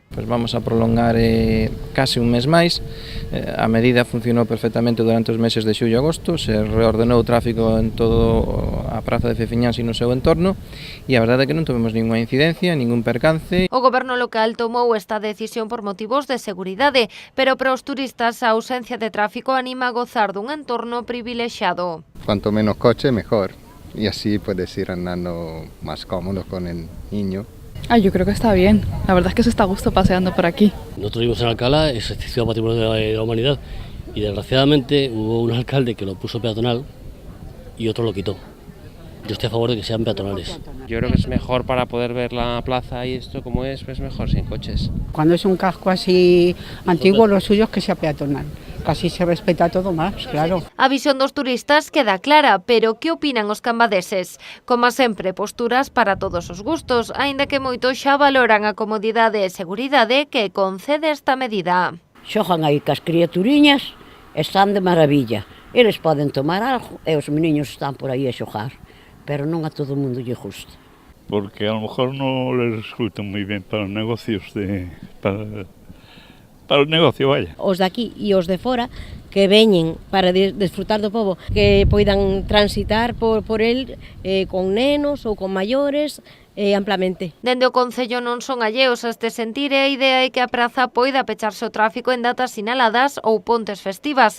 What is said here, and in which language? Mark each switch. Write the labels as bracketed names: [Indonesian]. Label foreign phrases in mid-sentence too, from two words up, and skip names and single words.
[Galician] Pues vamos a prolongar case un mes máis. A medida funcionou perfectamente durante os meses de xullo e agosto, se reordenou o tráfico en todo a praza de Fefiñáns e no seu entorno e a verdade é que non tivemos ninguna incidencia, ningún percance. O goberno local tomou esta decisión por motivos de seguridade, pero para os turistas a ausencia de tráfico anima a gozar dun entorno privilexiado. [Spanish] Cuanto menos coche, mejor. Y así puedes ir andando más cómodo con el niño. Yo creo que está bien. La verdad es que se está a gusto paseando por aquí. Nosotros vivimos en Alcalá, es excepción patrimonio de la humanidad, y desgraciadamente hubo un alcalde que lo puso peatonal y otro lo quitó. Yo estoy a favor de que sean peatonales. Yo creo que es mejor para poder ver la plaza y esto como es, pues mejor sin coches. Cuando es un casco así antiguo, lo suyo es que sea peatonal. Casi se respeta todo más, claro. [Galician] A visión dos turistas queda clara, pero que opinan os cambadeses? Como sempre, posturas para todos os gustos, aínda que moitos xa valoran a comodidade e seguridade que concede esta medida. Xogan aí cas criaturiñas, están de maravilla. Eles poden tomar algo e os meniños están por aí a xogar, pero non a todo o mundo lle gusta. [Spanish] Porque a lo mejor no les resulta muy bien para los negocios [Galician] para o negocio, [Spanish] vaya. [Galician] Os de aquí e os de fora que veñen para desfrutar do pobo, que poidan transitar por el con nenos ou con maiores amplamente. Dende o Concello non son alleos a este sentir e a idea é que a praza poida pecharse o tráfico en datas sinaladas ou pontes festivas.